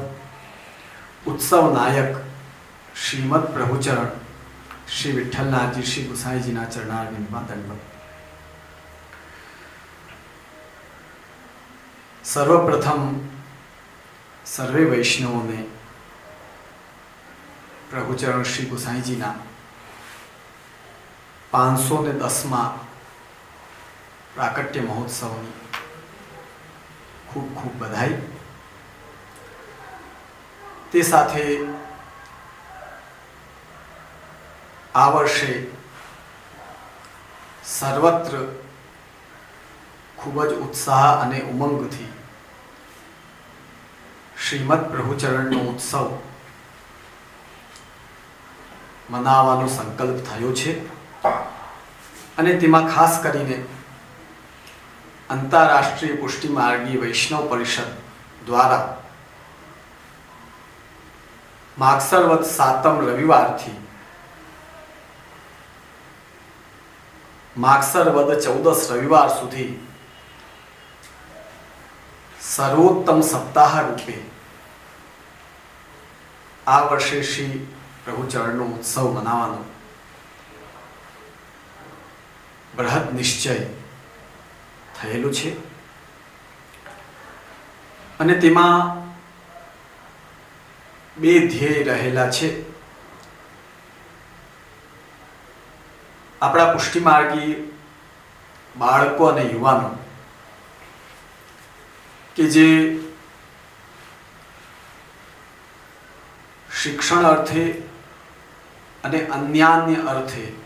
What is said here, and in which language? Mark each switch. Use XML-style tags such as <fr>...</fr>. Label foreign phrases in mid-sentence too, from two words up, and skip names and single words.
<gu>ઉત્સવ નાયક શ્રીમદ પ્રભુચરણ શ્રી વિઠ્ઠલનાથજી શ્રી ગુસાઈજીના ચરણારવિંદમાં દંડવત। સર્વપ્રથમ સર્વે વૈષ્ણવો ને પ્રભુચરણ શ્રી ગુસાઈજીના 510 પ્રાકટ્ય મહોત્સવ ખૂબ ખૂબ બધાઈ। તે સાથે આ વર્ષે સર્વત્ર ખૂબ જ ઉત્સાહ અને ઉમંગથી શ્રીમદ પ્રભુચરણનો ઉત્સવ મનાવવાનો સંકલ્પ થયો છે અને તેમાં ખાસ કરીને આંતરરાષ્ટ્રીય પુષ્ટિ માર્ગી વૈષ્ણવ પરિષદ દ્વારા માગસરવદ 7 રવિવાર થી માગસરવદ 14 રવિવાર સુધી સર્વોત્તમ સપ્તાહ રૂપે આ વર્ષે શ્રી પ્રભુચરણનો ઉત્સવ મનાવવાનો બૃહદ નિશ્ચય થયેલો છે અને તેમાં બે ધ્યેય રહેલા છે। આપણા પુષ્ટિમાર્ગી બાળકો અને યુવાનો કે જે શિક્ષણ અર્થે અને અન્યાન્ય અર્થે</gu>